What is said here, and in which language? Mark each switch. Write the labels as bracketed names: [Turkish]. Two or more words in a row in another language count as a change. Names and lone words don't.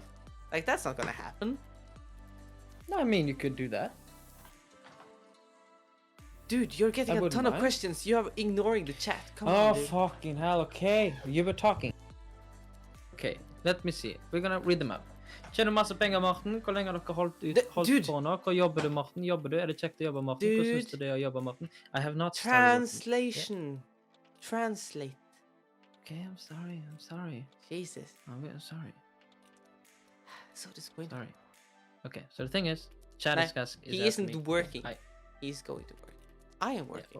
[English] Like, that's not gonna happen. No, I mean, you could do that. Dude, you're getting I a wouldn't ton of mind. questions. You are ignoring the chat. Come Oh, on, dude. fucking hell, okay. You were talking. Okay, let me see. We're gonna read them up. [Norwegian] Tjener masse penger, Morten. Hvor lenge har dere holdt [English] Dude. [Norwegian] på nå? Hvor jobber du, Morten? Jobber du? Er det kjekt å jobbe, Morten? Hvordan synes du [English] Dude. [Norwegian] det er å jobbe, Morten? [English] I have not started working. Translation. Translate. Okay, I'm sorry. Jesus. I'm sorry. So disappointed. Sorry. Okay, so the thing is, chat Nah, is he asking isn't me- working. I- He's going to work. I am working.